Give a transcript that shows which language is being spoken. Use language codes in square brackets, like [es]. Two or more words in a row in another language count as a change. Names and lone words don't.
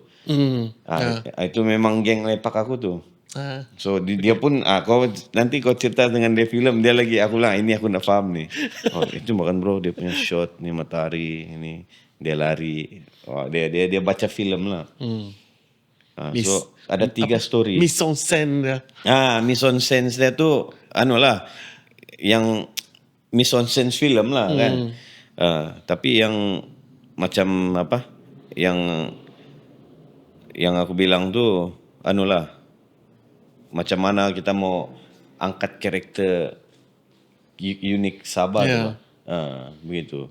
[ms] Itu memang geng lepak aku tu. So dia pun nanti kau cerita dengan dia film, dia lagi aku bilang ini aku nak faham ni. Itu bukan bro, dia punya shot ni matahari ini dia lari. Dia baca film lah. So ada 3 story. [fr] Mise en scène dia. Mise en scène [ms] dia tu yang [fr] mise en scène [ms] film lah kan. Tapi yang macam apa? Yang aku bilang tu macam mana kita mau angkat karakter unik Sabah tu. Begitu.